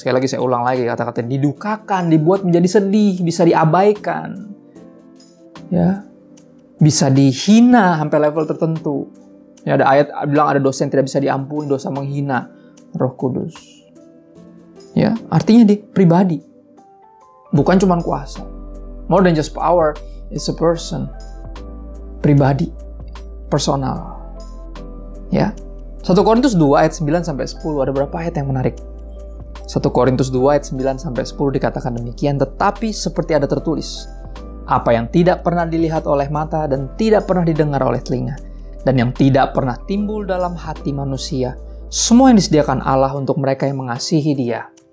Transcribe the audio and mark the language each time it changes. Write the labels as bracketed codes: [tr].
[id] Sekali lagi saya ulang lagi kata-kata didukakan, dibuat menjadi sedih, bisa diabaikan. Ya. Bisa dihina sampai level tertentu. Ya, ada ayat bilang ada dosa yang tidak bisa diampuni, dosa menghina Roh Kudus. Ya, artinya di pribadi. Bukan cuma kuasa. [en] More than just power, it's a person. [id] Pribadi. Personal. Ya. 1 Korintus 2 ayat 9 sampai 10 ada beberapa ayat yang menarik. 1 Korintus 2 ayat 9 sampai 10 dikatakan demikian, tetapi seperti ada tertulis, apa yang tidak pernah dilihat oleh mata dan tidak pernah didengar oleh telinga, dan yang tidak pernah timbul dalam hati manusia, semua yang disediakan Allah untuk mereka yang mengasihi Dia.